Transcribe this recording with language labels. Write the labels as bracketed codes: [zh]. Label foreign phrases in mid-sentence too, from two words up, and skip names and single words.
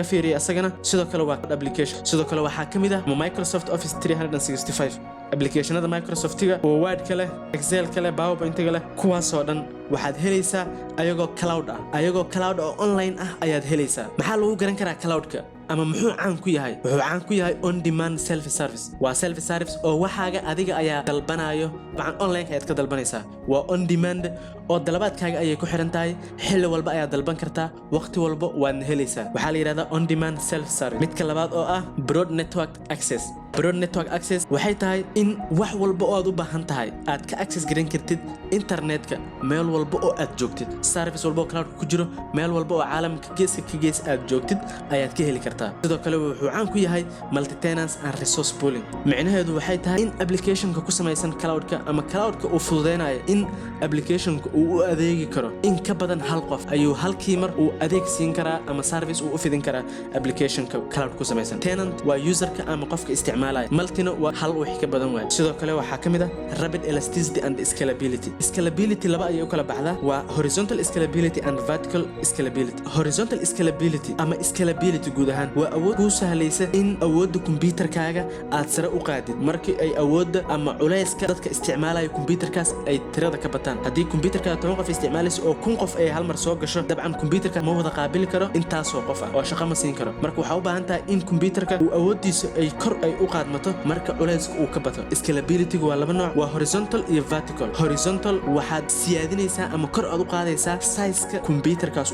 [so] fiiriyo asagana sidoo kale waa application sidoo kale waxa kamid ah Microsoft Office 365 applicationada Microsoft-ga oo Word kale Excel kale PowerPoint kale kuwaas oo dhan waxaad helaysaa ayagoo cloud oo online ah ayaad helaysaa maxaa lagu garan karaa cloud-ka ama muxuu caan ku yahay wuxuu caan ku yahay [en] on demand self service [so] waa [en] self service [so] oo waxaaga adiga ayaa dalbanayo baan online ayaad ka dalbanaysaa waa [en] on demand [so] oo dalabaadkaaga ayay ku xiran tahay xilli walba ayaad dalban kartaa waqti walba waad helaysaa waxa la yiraahdaa [en] on demand self service [so] midka labaad oo ah [en] broad network [so] access waxay tahay in wax walba oo aad u baahan tahay aad ka access garan kartid internetka meel walba oo aad joogtid service walba oo cloud ku jiro meel walba oo caalamka geeska ka gees aad joogtid ayaad ka heli kartaa sidoo kale wuxuu caan ku yahay [en] multi tenants and resource pooling [so] macnaheedu waxay tahay in application-ka ku samaysan cloud-ka ama cloud-ka uu fududeynayo in application-ka uu u adeegi karo in ka badan hal qof ayuu halkii mar uu adeeg siin karaa ama service uu u fidin karaa application-ka cloud ku samaysan tenant waa user-ka ama qofka isticmaalaya multina waa hal wixii ka badan waay sidoo kale waxaa kamid ah [en] rapid elasticity and scalability [so] laba ayay u kala baxdaa waa [en] horizontal scalability and vertical scalability horizontal scalability [so] ama scalability guud ahaan waa awood kuu sahlaysa in awoodda kombiyuutarkaaga aad sare u qaadid markii ay awoodda ama culayska dadka isticmaalaya kombiyuutarkaas ay tirada ka bataan haddii kombiyuutarka 10 qof isticmaalayso oo 1000 qof ay hal mar soo gasho dabcan kombiyuutarka ma wada qaabili karo intaasoo qof ah oo shaqo ma siin karo marka waxa u baahan tahay in kombiyuutarka uu awooddiisa ay kor ay u qaadmato marka culayska uu ka bato scalability waa laba nooc waa horizontal iyo [en] vertical horizontal [so] waxaad siyaadinaysaa ama kor aad u qaadaysaa size-ka kombiyuutarkaas